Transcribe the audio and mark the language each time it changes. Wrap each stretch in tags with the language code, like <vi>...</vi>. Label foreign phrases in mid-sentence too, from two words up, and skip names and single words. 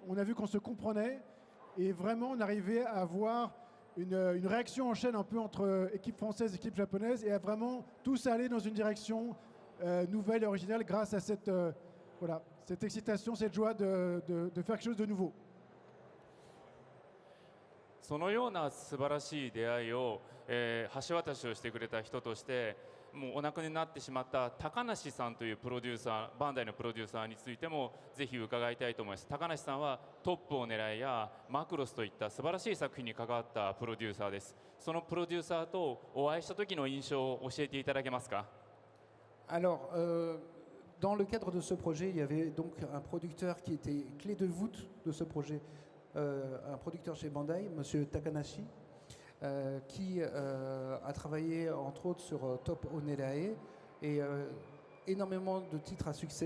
<fr>On a vu qu'on se comprenait. Et vraiment, on arrivait à avoir une réaction en chaîne un peu entre équipe française et équipe japonaise et à vraiment tous aller dans une direction nouvelle et originale grâce à cette excitation, cette joie de faire quelque chose de nouveau.</fr> <ja>そのような素晴らしい出会いを、橋渡しをしてくれた人としてもうお亡くなりになってしまった高梨さんというプロデューサー、バンダイのプロデューサーについてもぜひ伺いたいと思います。高梨さんはトップを狙いやマクロスといった素晴らしい作品に関わったプロデューサーです。そのプロデューサーとお会いした時の印象を教えていただけますか？</ja> <fr>Alors, dans le cadre de ce projet, il y avait donc un producteur qui était clé de voûte de ce projet, un producteur chez Bandai, Monsieur Takanashi, qui a travaillé entre autres sur Top Onerae et énormément de titres à succès.</fr>